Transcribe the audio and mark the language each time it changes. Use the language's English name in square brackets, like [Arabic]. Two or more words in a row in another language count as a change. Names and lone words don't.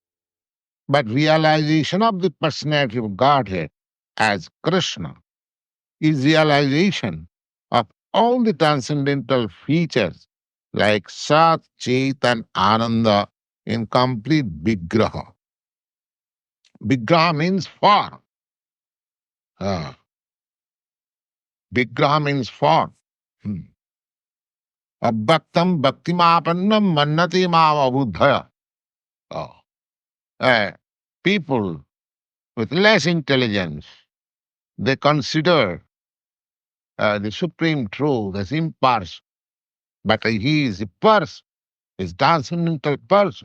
[English] But realization of the personality of Godhead as Krishna is realization of all the transcendental features like Sat, Chit, and Ananda in complete Vigraha. Vigraha means form. Ah, Vigraha means form. Hmm. [Sanskrit] Abhaktam bhaktimapannam mannati mavabuddhaya. [English] Oh. Uh, People with less intelligence, they consider the supreme truth as impartial, but he is a person, is transcendental person.